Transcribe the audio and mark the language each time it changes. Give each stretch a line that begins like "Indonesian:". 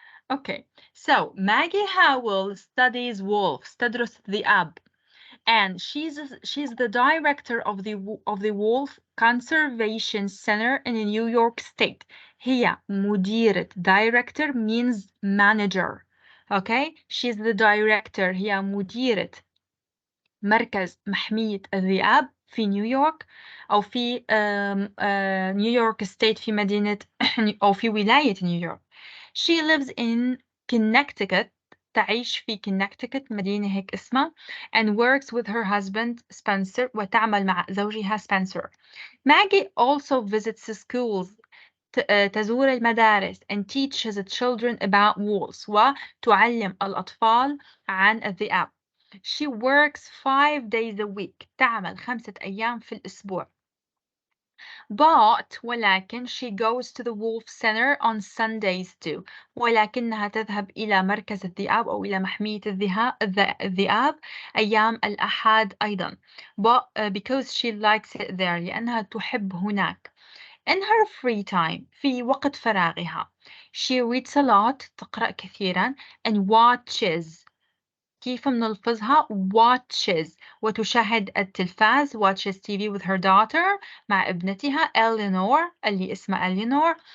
English: Okay. So Maggie Howell studies wolves.
Arabic: تدرس الذئاب.
English: And she's the director of the Wolf Conservation Center in New York State.
Arabic: هي مديرة.
English: Director means manager. Okay? She's the director.
Arabic: هي مديرة مركز محمية الذئاب في نيويورك أو في نيويورك ستيت في مدينة أو في ولاية نيويورك.
English: She lives in Connecticut.
Arabic: تعيش في Connecticut مدينة هيك اسمها
English: and works with her husband Spencer
Arabic: وتعمل مع زوجها Spencer.
English: Maggie also visits schools.
Arabic: تزور المدارس
English: and teaches children about wolves
Arabic: وتعلم الأطفال عن الذئاب.
English: She works 5 days a week.
Arabic: تعمل 5 أيام في الأسبوع.
English: ولكن she goes to the wolf center on Sundays too.
Arabic: ولكنها تذهب إلى مركز الذئاب أو إلى محمية الذئاب أيام الأحد أيضا.
English: Because she likes it there.
Arabic: لأنها تحب هناك.
English: In her free time.
Arabic: في وقت فراغها.
English: She reads a lot.
Arabic: تقرأ كثيرا.
English: And watches.
Arabic: كيف بنلفظها؟ watches وتشاهد التلفاز
English: watches TV with her daughter
Arabic: مع ابنتها Eleanor اللي اسمها Eleanor.